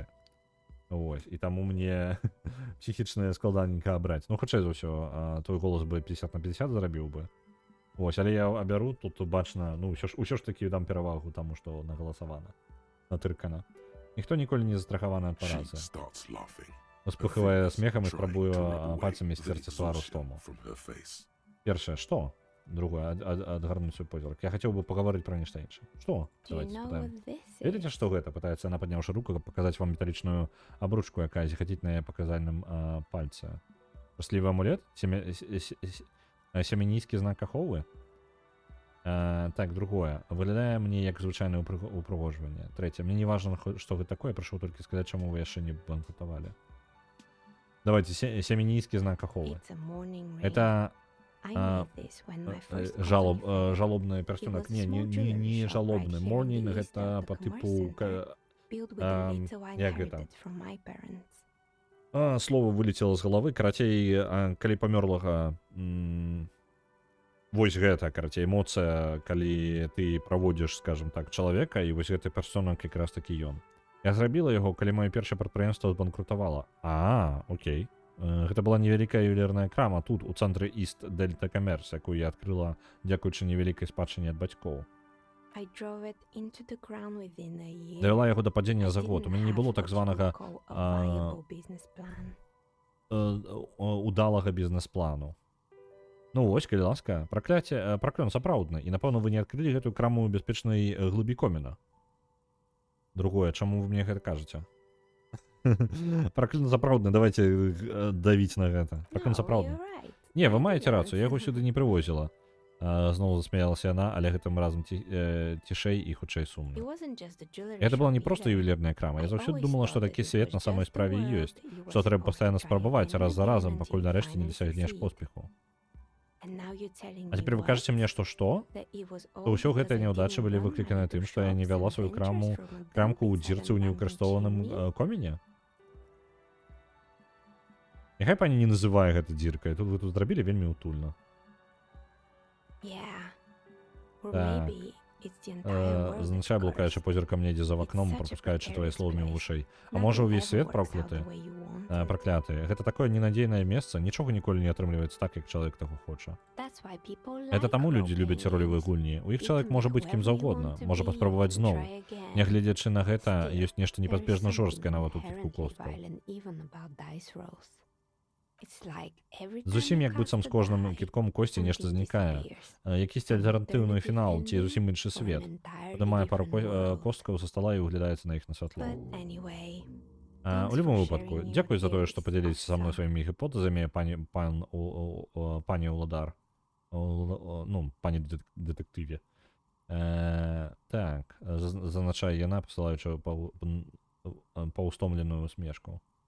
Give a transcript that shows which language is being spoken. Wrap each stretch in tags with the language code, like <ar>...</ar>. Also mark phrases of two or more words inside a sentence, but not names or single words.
<be>Вось, і таму мне псіхічна складаненька абраць. Ну, хутчэй за ўсё, твой голас бы 50 на 50 зарабіў бы. Вось, але я абяру, тут бачна, ну, ўсё ж такі дам перавагу таму, што нагаласавана, натыркана. Ніхто ніколі не застрахаваны ад</be> <en>She</en> <be>паразы.</be> <en>starts laughing.</en> <be>Успыхвае смехам і спрабуе пальцамі сцерці твару стому.</be> <en>From her face.</en> <be>Першае, што? Другое, адгарнуць свой позірк. Я хацеў бы пагаварыць пра нешта іншае. Што?</be> <en>Do you</en> <be>Давайте</be> <en>know</en> <be>спытаем.</be> <en>what this</en> <be>Ведаеце,</be> <en>is?</en> <be>што гэта? Пытаецца яна, падняўшы руку, каб паказаць вам металічную абручку, якая зіхаціць на яе паказальным пальцы. Шчаслівы амулет? Семенійскі знак аховы? Так, другое. Выглядае мне як звычайнае упрыгожванне. Трэцяе. Мне не важна, што гэта такое, прашу толькі сказаць, чаму вы яшчэ не банкрутавалі. Давайте, семенійскі знак аховы.</be> <en>It's a morning ring.</en> <be>Это</be> <en>I made this when my first</en> <be>жалобны персонаж. Не жалобны. Morning гэта по типу...</be> <en>built with the little I</en> <be>як гэта?</be> <en>inherited from my parents.</en> <ru>Слово вылетело з галавы.</ru> <be>Карацей, калі памёрлага... Вось гэта, карацей, эмоцыя, калі ты праводзіш, скажем так, чалавека, і вось гэты персонаж якраз такі ён. Я зрабіла яго, калі маё першае прадпрыемства збанкрутавала. Окей. Гэта была невялікая ювелірная крама тут, у цэнтры East Delta Commerce, якую я адкрыла дзякуючы невялікай спадчыне ад бацькоў.</be> <en>I drove it into the ground within a year.</en> <be>Давяла яго да падзення</be> <en>I</en> <be>за год. У</be> <en>didn't</en> <be>мяне не было</be> <en>have</en> <be>так</be> <en>what you</en> <be>званага</be> <en>would call a viable business plan.</en> <be>удалага бізнес-плану. Ну вось, калі ласка, праклён сапраўдны. І, напэўна, вы не адкрылі гэтую краму ў бяспечнай глыбі коміна. Другое, чаму вы мне гэта кажаце? Праклён сапраўдны, давайте давіць на гэта. Праклён</be> <en>No,</en> <be>сапраўдны.</be> <en>you're right.</en> <be>Не, вы</be> <en>I</en> <be>маеце</be> <en>didn't.</en> <be>рацыю, я яго сюды не прывозіла. Зноў засмяялася яна, але гэтым разам цішэй і хутчэй</be> <en>It</en> <be>сумна.</be> <en>wasn't just a jewelry</en> <be>Гэта была не</be> <en>shop</en> <be>проста</be> <en>either.</en> <be>ювелірная крама. Я</be> <en>I</en> <be>заўсёды</be> <en>always</en> <be>думала, што</be> <en>thought</en> <be>такі</be> <en>that it</en> <be>свет</be> <en>was</en> <be>на самой</be> <en>just the</en> <be>справе</be> <en>world</en> <be>ёсць.</be> <en>you were</en> <be>Што трэба</be> <en>supposed to</en> <be>пастаянна</be> <en>try</en> <be>спрабаваць</be> <en>again</en> <be>раз за</be> <en>and again</en> <be>разам, пакуль</be> <en>until you</en> <be>нарэшце не</be> <en>finally</en> <be>дасягнеш</be> <en>succeed.</en> <be>поспеху.</be> <en>And now you're telling</en> <be>А</be> <en>me</en> <be>цяпер вы</be> <en>what?</en> <be>кажаце мне, што?</be> <en>That it was</en> <be>То</be> <en>all</en> <be>ўсё</be> <en>because</en> <be>гэтыя</be> <en>I</en> <be>няўдачы</be> <en>didn't</en> <be>былі</be> <en>run</en> <be>выкліканы</be> <en>my</en> <be>тым,</be> <en>little</en> <be>што я не</be> <en>shops</en> <be>вяла</be> <en>and</en> <be>сваю</be> <en>ventures from a</en> <be>крамку ў</be> <en>dump</en> <be>дзірцы ў</be> <en>inside an</en> <be>неўкарыстоўным</be> <en>abandoned chimney?</en> <be>коміне? Няхай пані не называе гэта дзіркай. Тут вы тут зрабілі вельмі утульна.</be> <en>Yeah. Or</en> <be>Так.</be> <en>maybe it's the entire world</en> <be>Зазначае,</be> <en>that's</en> <be>блукаючы</be> <en>cursed.</en> <be>позіркам недзе за</be> <en>It's</en> <be>вакном,</be> <en>such a</en> <be>прапускаючы твае</be> <en>precarious</en> <be>словы міма</be> <en>place.</en> <be>вушэй. А</be> <en>Nothing</en> <be>можа, увесь</be> <en>ever</en> <be>свет</be> <en>works out</en> <be>прокляты?</be> <en>the way you want it.</en> <be>Праклятыя. Гэта такое ненадзейнае месца, нічога ніколі не атрымліваецца так, як чалавек таго хоча.</be> <en>That's why people</en> <be>Гэта</be> <en>like</en> <be>таму людзі</be> <en>role-playing</en> <be>любяць ролевыя</be> <en>games.</en> <be>гульні. У іх</be> <en>You</en> <be>чалавек</be> <en>can</en> <be>можа</be> <en>be</en> <be>быць кім</be> <en>whoever you</en> <be>заўгодна,</be> <en>want to</en> <be>можа</be> <en>be</en> <be>паспрабаваць</be> <en>and</en> <be>зноў.</be> <en>try again.</en> <be>Нягледзячы на гэта,</be> <en>Still,</en> <be>ёсць нешта</be> <en>there is</en> <be>непазбежна</be> <en>something</en> <be>жорсткае нават у</be> <en>inherently</en> <be>кітку косткаў.</be> <en>violent even about dice rolls. It's like every time</en> <be>Зусім</be> <en>you</en> <be>як быццам з</be> <en>cast a</en> <be>кожным</be> <en>die,</en> <be>кітком косці нешта</be> <en>something</en> <be>знікае.</be> <en>disappears.</en> <be>Якісьці альтэрнатыўны фінал ці зусім іншы</be> <en>Or an</en> <be>свет.</be> <en>entirely</en> <be>Падымае пару</be> <en>different world.</en> <be>косткаў са стала і углядаецца на іх на святло.</be> <en>But anyway,</en> <be>У любым выпадку, дзякуй за тое, што падзяліся са мной сваімі гіпотэзамі, пані Уладар. Ну, пані дэтэктыве. Так, зазначае яна, пасылаючы паўстомленую усмешку.</be>